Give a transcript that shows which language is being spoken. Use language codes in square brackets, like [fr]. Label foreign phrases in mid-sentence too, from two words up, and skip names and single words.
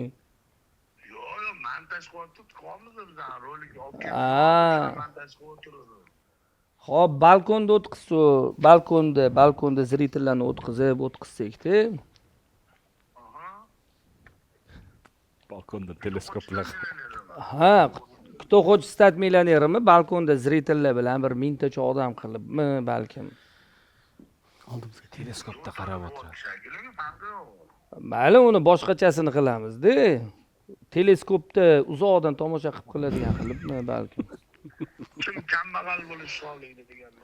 [uz] Yo'q, montaj qilib qolamiz bizdan rolik olib montaj qilib o'tiramiz. Xo'p, balkonda o'tkazsa, balkonda zritellarni o'tkazsak-da. Balkonda teleskoplar. Ha, [ru] кто хочет стать миллионером, [uz] balkonda zritellar bilan bir mingtacha odam qilibmi, balkim. Oldimizga teleskopda qarab o'tiradi. Shakliga farqi yo'q. Mayli, uni boshqachasini qilamiz-da. Teleskopda uzoqdan tomosha qilib qiladigan qilibmi balkim. Kim kambag'al bo'lishi xohlaydi deganlar.